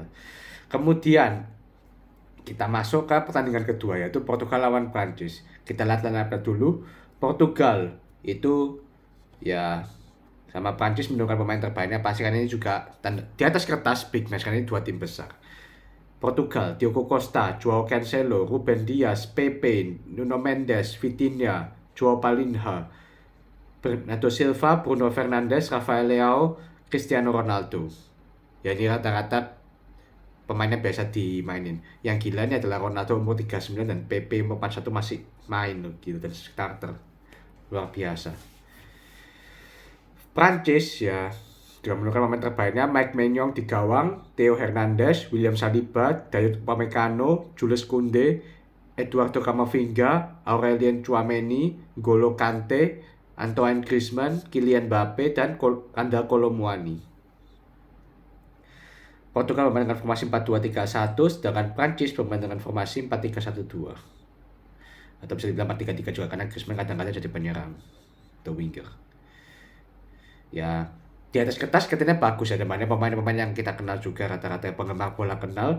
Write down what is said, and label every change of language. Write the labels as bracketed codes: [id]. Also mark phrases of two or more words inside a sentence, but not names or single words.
[id] Kemudian kita masuk ke pertandingan kedua, yaitu Portugal lawan Prancis. Kita lihat lineup dulu. Portugal itu ya sama Prancis menurunkan pemain terbaiknya, pasti kan ini juga di atas kertas [en] big match, [id] kan ini dua tim besar. Portugal, Diogo Costa, Joao Cancelo, Ruben Dias, Pepe, Nuno Mendes, Vitinha, Joao Palinha, Bernardo Silva, Bruno Fernandes, Rafael Leao, Cristiano Ronaldo. Ya ini rata-rata pemainnya biasa dimainin. Yang gila ini adalah Ronaldo umur 39 dan Pepe umur 41 masih main gitu, dan starter. Luar biasa. Prancis ya juga menurunkan pemain terbaiknya, Mike Maignan di gawang, Theo Hernandez, William Saliba, Dayot Upamecano, Jules Koundé, Eduardo Camavinga, Aurelien Tchouameni, N'Golo Kante, Antoine Griezmann, Kylian Mbappe, dan Randal Kolo Muani. Portugal bermain dengan formasi 4-2-3-1, sedangkan Prancis bermain dengan formasi 4-3-1-2. Atau bisa dibilang 4-3-3 juga, karena Griezmann kadang-kadang jadi penyerang atau winger. Ya, di atas kertas katanya bagus ya, temannya pemain-pemain yang kita kenal juga, rata-rata penggemar bola kenal.